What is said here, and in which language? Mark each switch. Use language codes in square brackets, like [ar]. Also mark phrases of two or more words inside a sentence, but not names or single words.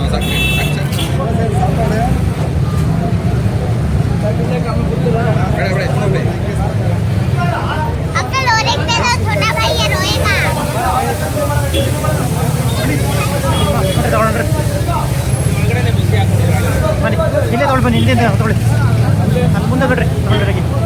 [hi] अंकल और एक दे दो, छोटा भाई ये रोएगा। [kn] ತಗೊಳ್ರಿ ಬನ್ನಿ ಇಲ್ಲೇ ತೊಗೊಳ್ಳಿ, ಬನ್ನಿ ಇಲ್ಲೇ ತೊಗೊಳ್ಳಿ ಅಲ್ಲಿ ಮುಂದೆ ಬಿಡ್ರಿ ತೊಗೊಳ್ರಿ